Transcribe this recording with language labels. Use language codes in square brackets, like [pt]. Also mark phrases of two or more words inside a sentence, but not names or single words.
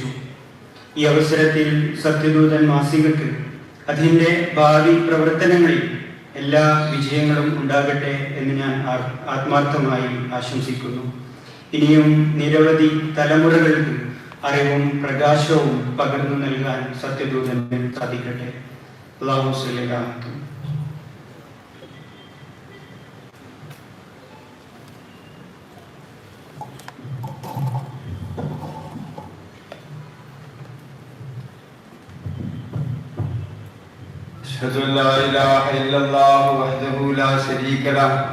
[ml] ഈ അവസരത്തിൽ സത്യദൂതൻ മാസികക്ക് അതിൻ്റെ ഭാവി പ്രവർത്തനങ്ങളിൽ എല്ലാ വിജയങ്ങളും ഉണ്ടാകട്ടെ എന്ന് ഞാൻ ആത്മാർത്ഥമായി ആശംസിക്കുന്നു. ഇനിയും നിരവധി തലമുറകൾക്ക് അറിവും പ്രകാശവും പകർന്നു നൽകാൻ സത്യദൂതന് സാധിക്കട്ടെ. [ar] الله صلى الله أشهد أن لا إله إلا الله وحده لا شريك له